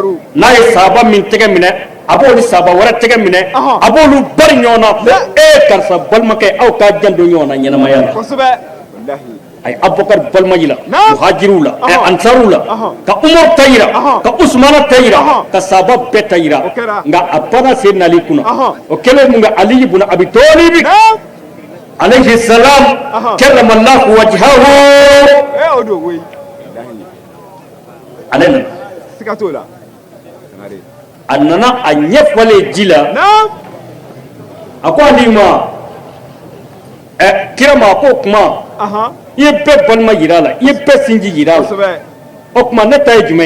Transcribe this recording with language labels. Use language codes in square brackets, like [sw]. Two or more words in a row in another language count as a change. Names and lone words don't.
[bm] n'a ye sahaba min tɛgɛ minɛ a b'olu sahaba wɛrɛ tɛgɛ minɛ a b'olu bari ɲɔgɔn na ko karisa balimakɛ aw k'a janto ɲɔgɔn na ɲɛnamaya la kosɛbɛ wallahi a ye Abubakar balima yira muhajiriw la ansariw la ka Umaru ta yira ka Usmana ta yira ka sahaba bɛɛ ta yira nka a banna Seydina Ali kunna o kɛlen mun kɛ Ali ibn Abi Talib [ar] عليه السلام كرم الله وجهه [bm] o do koyi ale nana siga t'o la a nana a ɲɛfɔlen ji la a ko Ali ma kira ma a ko kuma i ye bɛɛ balima yira a la i ye bɛɛ sinji yira a la o kuma ne ta ye jumɛn ye